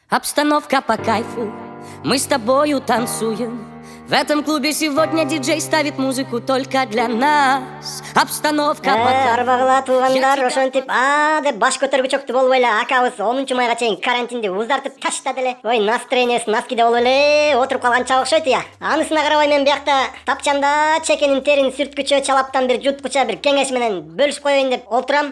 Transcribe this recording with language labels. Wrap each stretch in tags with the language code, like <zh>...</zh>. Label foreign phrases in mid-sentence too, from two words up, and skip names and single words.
<ru>Обстановка по кайфу, мы с тобою танцуем. В этом клубе сегодня диджей ставит музыку только для нас. Обстановка по кайфу.</ru> <ky>Арбагыла туугандар ошентип деп баш көтөргүчөктү болуп эле акабыз 10 майга чейин карантинди уздартып таштады эле. Ой, настроениясы наскиде болуп эле отуруп калганча окшойт я. Анысына карабай мен биякта тапчанда чекенин терин сүрткүчө чалаптан бир жуткуча бир кеңеш менен бөлүшүп коеюн деп отурам.</ky>